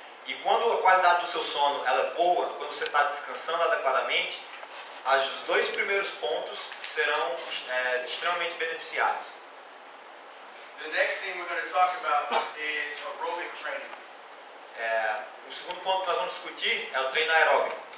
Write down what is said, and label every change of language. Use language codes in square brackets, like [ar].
[pt] E quando a qualidade do seu sono ela é boa, quando você está descansando adequadamente, os 2 primeiros pontos serão extremamente beneficiados. [en] The next thing we're going to talk about is aerobic training. [pt] O segundo ponto que nós vamos discutir é o treino aeróbico.